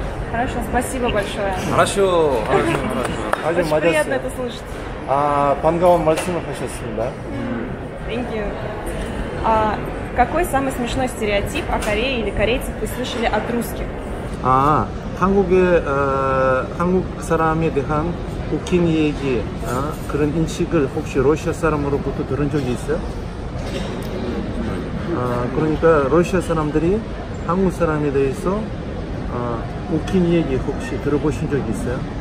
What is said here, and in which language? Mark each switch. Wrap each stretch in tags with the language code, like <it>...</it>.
<ru>Хорошо, спасибо большое. хорошо. Очень приятно это слышать.</ru> <ko>반가운 말씀을 하셨습니다.</ko> <en>Thank you.</en> <ru>Какой самый смешной стереотип о Корее или корейцах вы слышали от русских?</ru> <ko>한국 사람에 대한 웃긴 얘기, 그런 인식을 혹시 러시아 사람으로부터 들은 적이 있어요? 그러니까 러시아 사람들이 한국 사람에 대해서 웃긴 얘기 혹시 들어보신 적이 있어요?</ko>